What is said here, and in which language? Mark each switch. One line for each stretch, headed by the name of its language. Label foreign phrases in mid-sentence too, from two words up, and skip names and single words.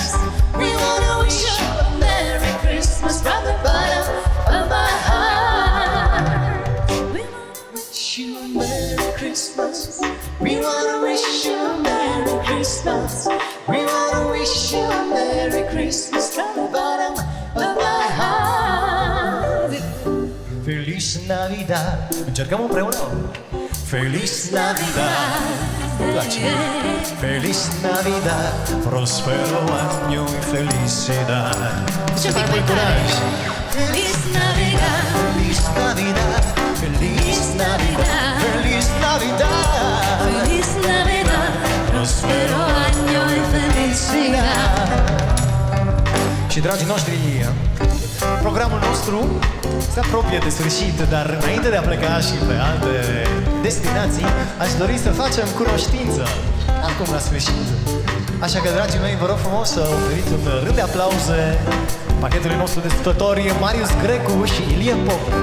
English: We wanna wish you a Merry Christmas from the bottom of my heart. We wanna wish you a Merry Christmas. We wanna wish you a Merry Christmas. We wanna wish you a Merry Christmas from the bottom of my heart.
Spanish: Feliz Navidad.
Romanian: Încercăm împreună.
Spanish: Feliz Navidad.
Romanian: Îmi place.
Spanish: Feliz Navidad, prospero año y felicidad.
Romanian: Ce mai mult curaj.
Spanish: Feliz Navidad, Feliz Navidad, Feliz Navidad, Feliz Navidad, Feliz Navidad, prospero año y felicidad.
Romanian: Și dragii noștri, programul nostru se apropie de sfârșit, dar înainte de a pleca și pe alte destinații, aș dori să facem cunoștință acum la sfârșit. Așa că, dragii mei, vă rog frumos să oferiți un rând de aplauze pachetului nostru de sărbători Marius Grecu și Ilie Pop.